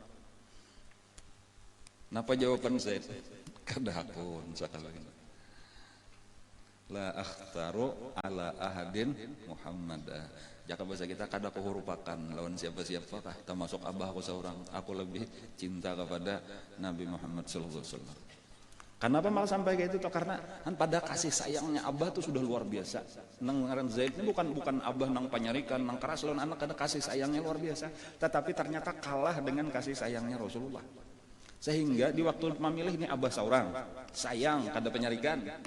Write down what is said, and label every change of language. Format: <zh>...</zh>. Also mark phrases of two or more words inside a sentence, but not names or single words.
<bjn>Napa jawaban Zaid? Kada hakun sekali.</bjn> <ar>La akhtaru ala ahadin Muhammad.</ar> <bjn>Jaka bahasa kita kada kuhurupakan lawan siapa-siapakah, termasuk abah aku seorang. Aku lebih cinta kepada Nabi Muhammad</bjn> <ar>sallallahu alaihi wasallam.</ar> <bjn>Kenapa malah sampai kayak itu? Karena pada kasih sayangnya abah tuh sudah luar biasa. Nang ngaran Zaid ini bukan abah nang panyarikan, nang keras lawan anak, ada kasih sayangnya luar biasa. Tetapi ternyata kalah dengan kasih sayangnya Rasulullah. Sehingga di waktu memilih ini abah seorang, sayang kada penyarikan.</bjn>